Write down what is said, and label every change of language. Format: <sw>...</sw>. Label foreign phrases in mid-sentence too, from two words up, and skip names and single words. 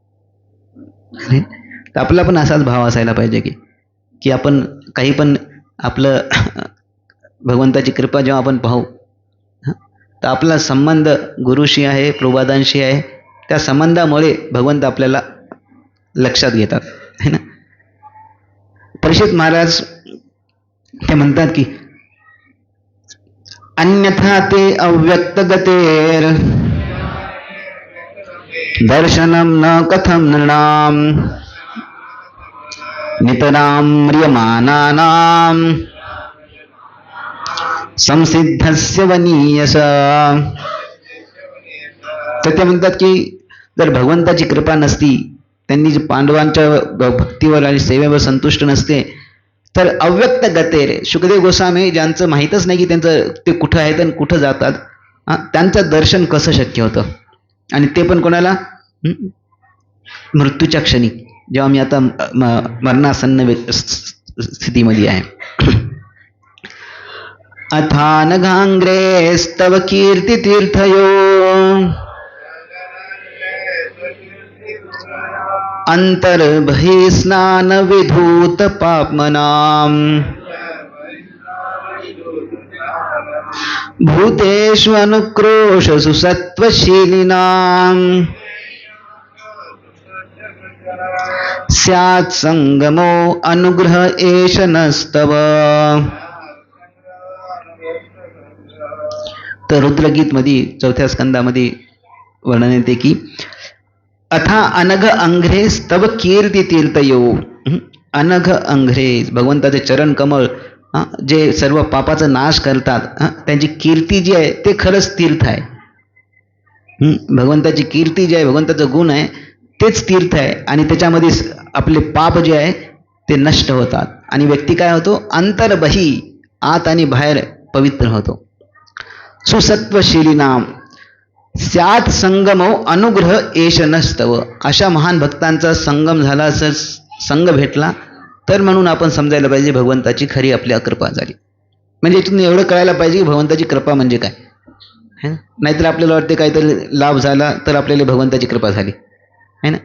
<mr>तर आपला पण असाच भाव असायला पाहिजे की आपण काही पण आपलं भगवंताची कृपा जेव्हा आपण पाहू, तर आपला संबंध गुरुशी आहे, प्रभुपादांशी आहे, त्या संबंधामुळे भगवंत आपल्याला लक्षात घेतात,</mr> <hi>है ना.</hi> <sa>परीक्षित महाराज ते म्हणतात की अन्यथा ते अव्यक्त गतेर दर्शनम न कथम नृणाम नितराम म्रियमानानाम संसिद्धस्य वनीयस.</sa> <mr>तर ते म्हणतात की जर भगवंताची कृपा नसती, त्यांनी पांडवांच्या भक्तीवर आणि सेवेवर संतुष्ट नसते, तर</mr> <sa>अव्यक्त गतेर,</sa> <mr>शुकदेव गोस्वामी ज्यांचं माहीतच नाही की त्यांचं ते कुठं आहेत आणि कुठं जातात, त्यांचं दर्शन कसं शक्य होतं, आणि ते पण कोणाला, मृत्यूच्या क्षणी, जेव्हा मी आता मरणासन्न स्थितीमध्ये आहे.</mr> <sa>अथान घांग्रेस्तव कीर्ती तीर्थयो अंतर्बहि स्नान विधूत पापमनाम भूतेषु अनुक्रोश सुसत्वशीलिनाम स्यात् संगमो अनुग्रह एष नस्तव.</sa> <mr>तर रुद्रगीत मध्ये 4थ्या स्कंदामध्ये वर्णन येते की</mr> <sa>अथा अनघ अंघ्रे स्तव कीर्ती तीर्थयो. अनघ अंघ्रे</sa> <mr>भगवंताचे चरण कमळ जे सर्व पापाचा नाश करतात, त्यांची कीर्ती जी आहे ते खरंच तीर्थ आहे. भगवंताची कीर्ती जी आहे, भगवंताचा गुण आहे तेच तीर्थ आहे. आणि त्याच्यामध्ये आपले पाप जे आहे ते नष्ट होतात आणि व्यक्ती काय होतो, अंतर्बही आत आणि बाहेर पवित्र होतो.</mr> <sa>सुसत्वशीली नाम स्यात् संगमो अनुग्रह एष नस्तव.</sa> <mr>अशा महान भक्तांचा संगम झाला, संग भेटला तर म्हणून आपण समजायला पाहिजे भगवंताची खरी आपल्या कृपा झाली. म्हणजे इथून एवढं कळायला पाहिजे की भगवंताची कृपा म्हणजे काय. नाहीतर आपल्याला वाटते काहीतरी लाभ झाला तर आपल्याला भगवंताची कृपा झाली</mr> <hi>है ना.</hi>